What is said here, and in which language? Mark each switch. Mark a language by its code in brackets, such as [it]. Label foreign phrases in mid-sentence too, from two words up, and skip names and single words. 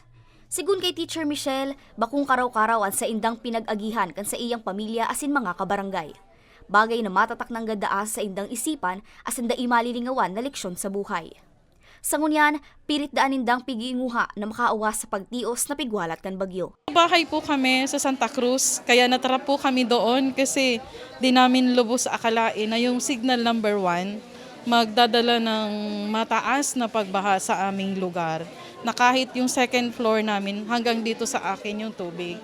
[bik] Sigun kay Teacher Michelle, bakung karaw-karawan sa indang pinag-agihan kan sa iyang pamilya asin mga kabarangay. Bagay na matatak ng gadaas sa indang isipan asin da imalilingawan na leksyon sa buhay. Sa ngunyan, pilit daan indang pigiinguha na makaawas sa pagtios na pigwalat kan bagyo. [tl] Bahay po kami sa Santa Cruz, kaya natara po kami doon kasi di namin lubos akalain na yung [en] signal number 1 [tl] magdadala ng mataas na pagbaha sa aming lugar. Na kahit yung [en] second floor [tl] namin hanggang dito sa akin yung tubig.